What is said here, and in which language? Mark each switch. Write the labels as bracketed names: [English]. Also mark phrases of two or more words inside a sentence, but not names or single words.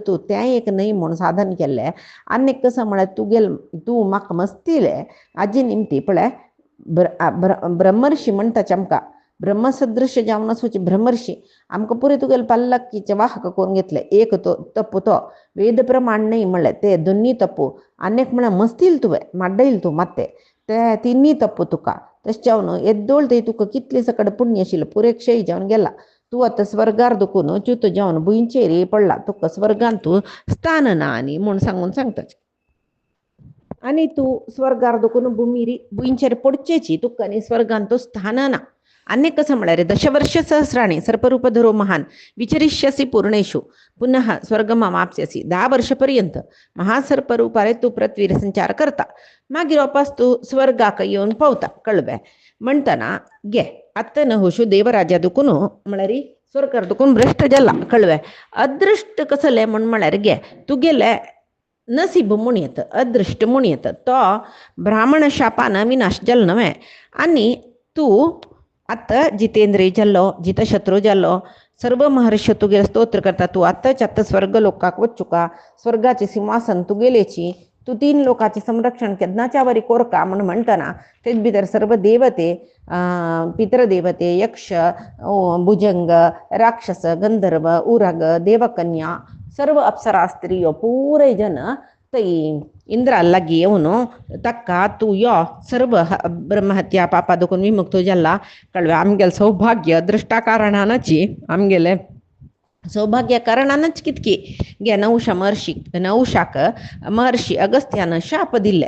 [Konkani] तूं तें एक न्हय म्हूण साधन केल्लें आनी कसं म्हळ्यार तूं म्हाका मस्तिले आजी निमती पळय ब्रह्मर्षी म्हणटाचे आमकां ब्रह्मसदृश्य जावन आसूचे ब्रह्मर्षी आमकां पुरे तुगेले पल्लकीचे वाहक करून घेतले एक तो तप्पू तो वेद प्रमाण न्हय म्हणलें ते दोनी तप्पू आनी एक म्हळ्यार मस्तील तुवें माड्डयले तूं मात्ते ते तिन्ही तप्प तुका तशें जावन येद्दोळ थंय तुका कितले सकट पुण्य आशिल्लो पुरे क्षय जावन गेला. तूं आतां स्वर्गार दुखून च्युत जावन भुंयचेर पडला, तुका स्वर्गान तूं स्थान ना आनी म्हूण सांगून सांगता. आनी तूं स्वर्गार दुखून भुंयचेर पडचेची, तुका आनी स्वर्गान तूं स्थान ना. आनी कसं म्हळ्यार [Sanskrit] दशवर्ष सहस्राणी सर्परूप धरो महान विचरिष्यसी पूर्णेषु पुनः स्वर्गमाप्स्यसी. [Konkani] 10 वर्षपर्यंत महासर्परूपारे तूं पृथ्वीर संचार करता, मागीर वापस तूं स्वर्गाक येवन पावता. कळ्ळें म्हणटना गे आत्ता नहुशू देवराजा दुखून म्हळ्यार स्वर्गार दुखून भ्रश्ट जाला. कळ्ळें अदृश्ट कसले म्हळ्यार गे तुगेले नसीब म्हूण येता, अदृश्ट म्हूण येता. तो ब्राह्मण शापान विनाश जालो न्हय. आनी तूं आतां जितेंद्रिय जाल्लो, जितशत्रू जाल्लो, सर्व महर्षी तुगे स्तोत्र करता. तूं आत्ताच्या आत्ता स्वर्ग लोकाक वचुका, स्वर्गाचें सिंहासन तुगेलेची, तूं 3 लोकांचें संरक्षण केन्नाच्या वरी कोरका म्हूण म्हणटना तेच भितर सर्व देवते, पितृदेवते, यक्ष, भुजंग, राक्षस, गंधर्व, उरग, देवकन्या, सर्व अप्सरा स्त्रियो पुरे जन थंय इंद्रा लागीं येवन ताका तूं यो सर्व ब्रह्महत्या पापा दुखून विमुक्त जाला. कळ्ळें आमगेलें सौभाग्य अदृश्टा कारणानची, आमगेलें सौभाग्य कारणानच कितकी गे नहुशाक महर्षी अगस्त्यान शाप दिले.